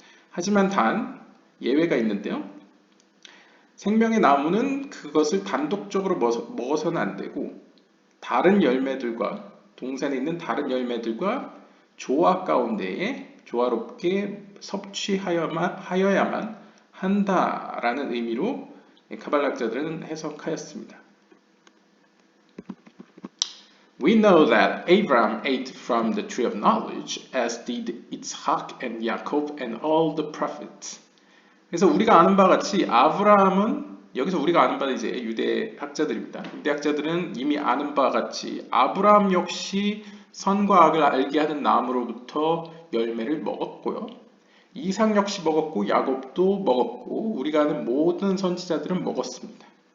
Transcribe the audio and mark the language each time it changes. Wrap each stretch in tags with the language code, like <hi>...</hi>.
<ko>하지만 단 예외가 있는데요. 생명의 나무는 그것을 단독적으로 먹어서는 안 되고 다른 열매들과 동산에 있는 다른 열매들과 조화 가운데에 조화롭게 섭취하여야만 한다라는 의미로 카발락자들은 해석하였습니다.</ko> <en>We know that Abraham ate from the tree of knowledge, as did Isaac and Jacob and all the prophets.</en> <ko>그래서 우리가 아는 바와 같이 여기서 우리가 아는 바는 이제 유대 학자들입니다. 유대 학자들은 이미 아는 바와 같이 아브라함 역시 선과 악을 알게 하는 나무로부터 열매를 먹었고요. 이삭 역시 먹었고 야곱도 먹었고 우리가 아는 모든 선지자들은 먹었습니다.</ko>